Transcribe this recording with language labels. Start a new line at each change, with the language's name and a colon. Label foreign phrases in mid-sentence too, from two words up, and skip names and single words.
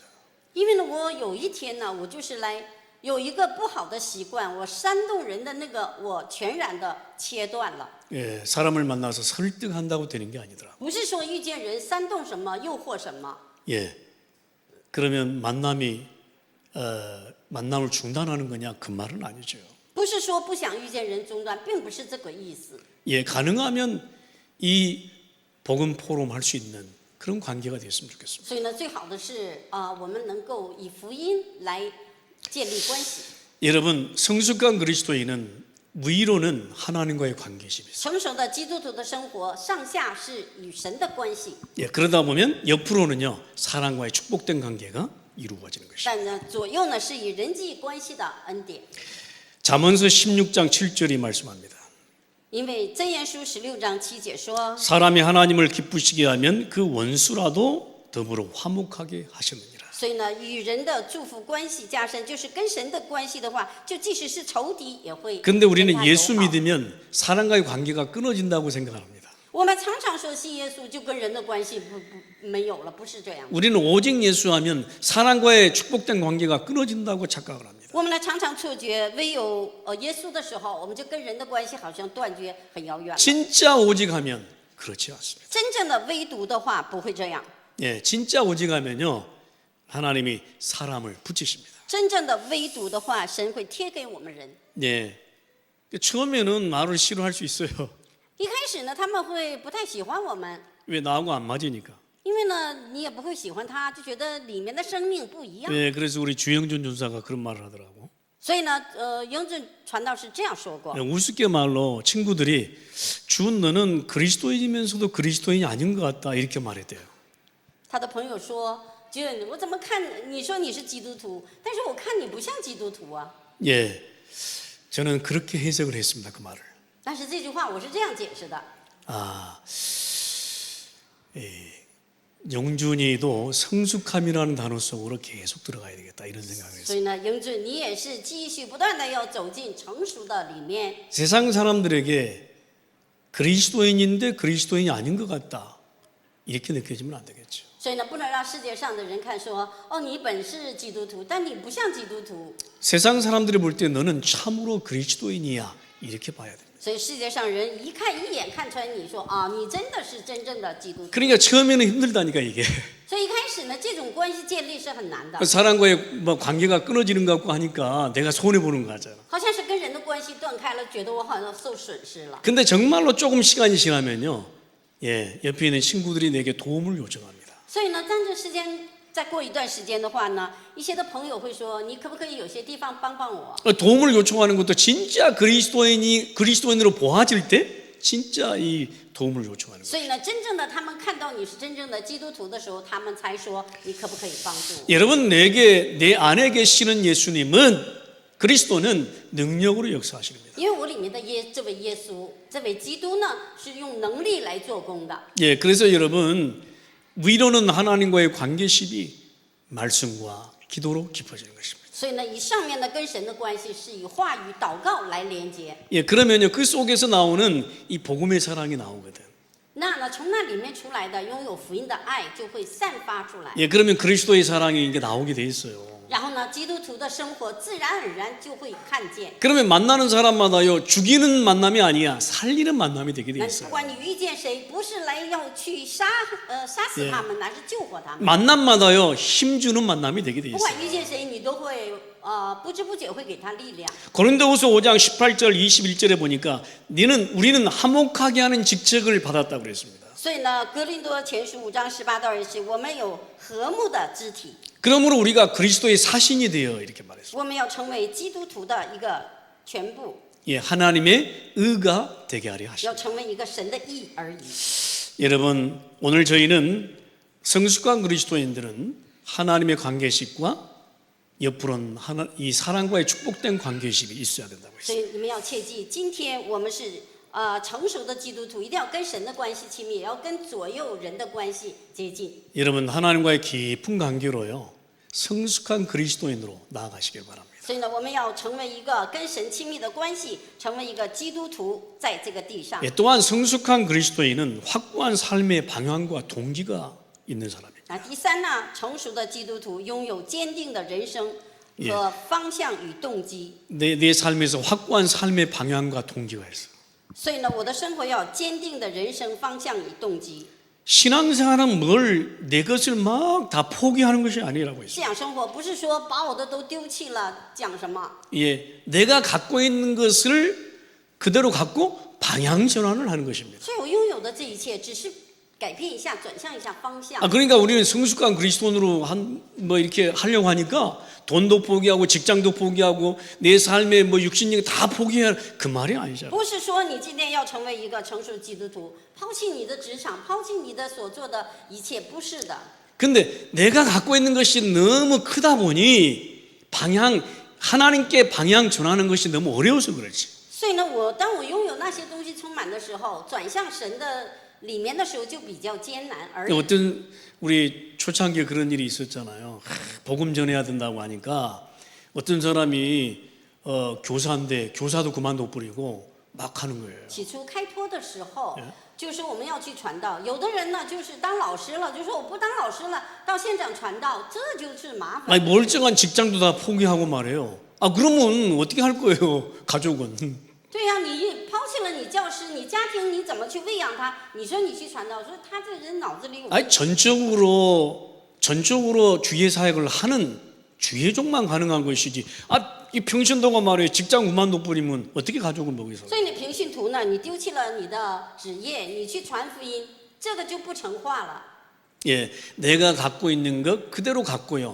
Chinese: 因为呢，我有一天呢，我就是来有一个不好的习惯，我煽动人的那个，我全然的切断了。
Korean: 예, 사람을 만나서 설득한다고 되는 게 아니더라.
Chinese: 不是说遇见人煽动什么、诱惑什么，
Korean: 예, 그러면 만남을 중단하는 거냐 그 말은 아니죠.
Chinese: 不是说不想遇见人中断，并不是这个意思。
Korean: 예, 가능하면 이 복음 포럼 할 수 있는 그런 관계가 됐으면 좋겠습니다.
Chinese: 所以呢，最好的是我们能够以福音来建立关系。
Korean: 여러분 성숙한 그리스도인은 위로는 하나님과의 관계십니다.
Chinese: 成熟的基督徒的生活，上下是与神的关系，
Korean: 예, 그러다 보면 옆으로는요 사람과의 축복된 관계가 이루어지는 것입니다.
Chinese: 但呢，左右呢是以人际关系的恩典。
Korean: 잠언서 16장 7절이 말씀합니다.
Chinese: 因为箴言书16章7节说，
Korean: 사람이 하나님을 기쁘시게 하면 그 원수라도 더불어 화목하게 하셨느니라.
Chinese: 所以呢，与人的祝福关系加深，就是跟神的关系的话，就即使是仇敌也会。
Korean: 근데 우리는
Chinese: 跟他
Korean: 예수
Chinese: 友好
Korean: 믿으면 사람과의 관계가 끊어진다고 생각합니다.
Chinese: 我们常常说信耶稣就跟人的关系没有了，不是这样。
Korean: 우리는 오직 예수하면 사람과의 축복된 관계가 끊어진다고 착각을 합니다.
Chinese: 我们呢常常错觉，唯有耶稣的时候，我们就跟人的关系好像断绝很遥远了。
Korean: 진짜 오직 하면 그렇지 않습니다.
Chinese: 真正的唯独的话不会这样，
Korean: 예, 진짜 오직 하면요 하나님이 사람을 붙이십니다.
Chinese: 真正的唯独的话，神会贴给我们人。
Korean: 예, 처음에는 나를 싫어할 수 있어요.
Chinese: 一开始呢，他们会不太喜欢我们，
Korean: 왜 나하고 안 맞으니까.
Chinese: 因为呢，你也不会喜欢他，就觉得里面的生命不一样。
Korean: 예, 그래서 우리 주영준 전사가 그런 말을 하더라고.
Chinese: 所以呢，英俊传道是这样说过
Korean: 예, 。 우습게 말로 친구들이 준 너는 그리스도인이면서도 그리스도인이 아닌 것 같다 이렇게 말했대요.
Chinese: 他的朋友说：“俊，我怎么看你说你是基督徒，但是我看你不像基督徒啊。
Korean: 예, 저는 그렇게 해석을 했습니다. 그 말을. ”
Chinese: 但是这句话我是这样解释的。
Korean: 아, 영준이도 성숙함이라는 단어 속으로 계속 들어가야 되겠다 이런 생각을
Chinese: 所
Korean: 했어요.
Chinese: 以呢，英俊，你也是继续不断的要走进成熟的里面。
Korean: 세상 사람들에게 그리스도인인데 그리스도인이 아닌 것 같다 이렇게 느껴지면 안 되겠죠.
Chinese: 所以呢，不能让世界上的人看说，哦，你本是基督徒，但你不像基督徒。
Korean: 세상 사람들이 볼 때 너는 참으로 그리스도인이야 이렇게 봐야 됩니다.
Chinese: 所以世界上人一看一眼看穿你说啊，你真的是真正的基督徒。
Korean: 그러니까 처음에는 힘들다니까 이게.
Chinese: 所以一开始呢，这种关系建立是很难的，
Korean: 사람과의 뭐 관계가 끊어지는 것 같고 하니까 내가 손해 보는 거 같잖아.
Chinese: 好像是跟人的关关系断开了，觉得我好像受损失了。
Korean: 근데 정말로 조금 시간이 지나면요, 예, 옆에 있는 친구들이 내게 도움을 요청합니다.
Chinese: 所以呢，当这时间再过一段时间的话呢，一些的朋友会说，你可不可以有些地方帮帮我？
Korean: 도움을 요청하는 것도 진짜 그리스도인으로 보아질 때 진짜 이 도움을 요청하는 거예요.
Chinese: 所以呢，真正的他们看到你是真正的基督徒的时候，他们才说你可不可以帮助我？
Korean: 여러분, 내 안에 계시는 예수님은 그리스도는 능력으로 역사하시는 겁니다.
Chinese: 因为我里面的这位耶稣，这位基督呢，是用能力来做工的。
Korean: 예, 그래서 여러분 위로는 하나님과의 관계십이 말씀과 기도로 깊어지는 것입니다.
Chinese: 所以呢，以上面呢跟神的关系是以话语、祷告来连接。
Korean: 예, 그러면요 그 속에서 나오는 이 복음의 사랑이 나오거든.
Chinese: 那呢，从那里面出来的拥有福音的爱就会散发出来。
Korean: 예, 그러면 그리스도의 사랑이 이게 나오게 돼 있어요.
Chinese: 然后呢，基督徒的生活自然而然就会看见。
Korean: 그러면 만나는 사람마다요 죽이는 만남이 아니야 살리는 만남이 되게 돼
Chinese: 那不
Korean: 있어요.
Chinese: 管你遇见谁，不是来要去杀死他们，乃是救活他们。
Korean: 만남마다요 힘주는 만남이 되게 돼
Chinese: 不
Korean: 있어요.
Chinese: 管遇见谁，你都会不知不觉会给他力量。
Korean: 고린도후서 5장 18절 21절에 보니까 우리는 화목하게 하는 직책을 받았다고 그랬습니다.
Chinese: 所以呢，哥林多前书5章18到20，我们有和睦的肢体，
Korean: 그러므로 우리가 그리스도의 사신이 되어 이렇게 말했습니다.
Chinese: 我们要成为基督徒的一个全部，
Korean: 예, 하나님의 의가 되게 하려 하십니다.
Chinese: 要成为一个神的义而已。
Korean: 여러분, 오늘 저희는 성숙한 그리스도인들은 하나님의 관계식과 옆으로는 이 사랑과의 축복된 관계식이 있어야 된다고
Chinese: 所
Korean: 했어요.
Chinese: 以你们要切记，今天我们是成熟的基督徒，一定要跟神的关系亲密，也要跟左右人的关系接近。
Korean: 여러분, 하나님과의 깊은 관계로요 성숙한 그리스도인으로 나아가시길 바랍니다.
Chinese: 所以呢，我们要成为一个跟神亲密的关系，成为一个基督徒，在这个地上。
Korean: 예, 또한 성숙한 그리스도인은 확고한 삶의 방향과 동기가 있는 사람입니다.
Chinese: 第三呢，成熟的基督徒拥有坚定的人生和方向与动机。
Korean: 내 삶에서 확고한 삶의 방향과 동기가 있어.
Chinese: 所以呢，我的生活要有坚定的人生方向与动机。
Korean: 신앙생활은 내 것을 막 다 포기하는 것이 아니라고 했어요.
Chinese: 信仰生活不是说把我的都丢弃了，讲什么？
Korean: 예, 내가 갖고 있는 것을 그대로 갖고 방향 전환을 하는 것입니다.
Chinese: 所以我拥有的这一切，只是改变一下，转向一下方向。
Korean: 그러니까 우리는 성숙한 그리스도인으로 이렇게 하려고 하니까 돈도 포기하고 직장도 포기하고 내 삶의 육신력 다 포기할 그 말이 아니잖아요.
Chinese: 不是说你今天要成为一个成熟的基督徒，抛弃你的职场，抛弃你的所做的一切，不是的。
Korean: 근데 내가 갖고 있는 것이 너무 크다 보니 하나님께 방향 전하는 것이 너무 어려워서 그렇지.
Chinese: 所以呢，当我拥有那些东西充满的时候，转向神的里面的时候就比较艰难而已。
Korean: 어떤 우리 초창기에 그런 일이 있었잖아요. 복음 전해야 된다고 하니까 어떤 사람이 교사인데 교사도 그만둬 버리고 막 하는 거예요.
Chinese: 起初开拓的时候，就是我们要去传道。有的人呢，就是当老师了，就说我不当老师了，到现场传道，这就是麻烦。
Korean: 아니 멀쩡한 직장도 다 포기하고 말해요. 그러면 어떻게 할 거예요, 가족은?
Chinese: 对呀、你抛弃了你教师，你家庭你怎么去喂养他？你说你去传道，说他这人脑子里有。
Korean: 아니 전적으로 주의 사역을 하는 주의종만 가능한 것이지. 이 평신도가 말이에요. 직장 그만둬 버리면 어떻게 가족을 먹여서?
Chinese: 所以你平信徒呢，你丢弃了你的职业，你去传福音，这个就不成话了。
Korean: 예, 내가 갖고 있는 것 그대로 갖고요.